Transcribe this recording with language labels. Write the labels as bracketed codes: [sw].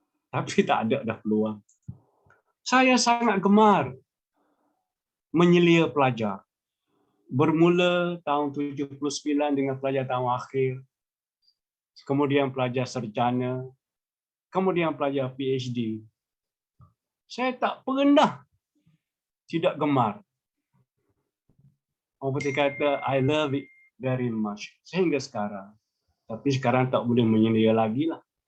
[ms] Tapi tak ada dah peluang. Saya sangat gemar menyelia pelajar. Bermula tahun 79 dengan pelajar tahun akhir, kemudian pelajar sarjana, kemudian pelajar PhD. Saya tak pernah tidak gemar. Orang putih kata, [en] I love it very much. [ms] Sehingga sekarang. Tapi sekarang tak boleh menyelia lagi lah.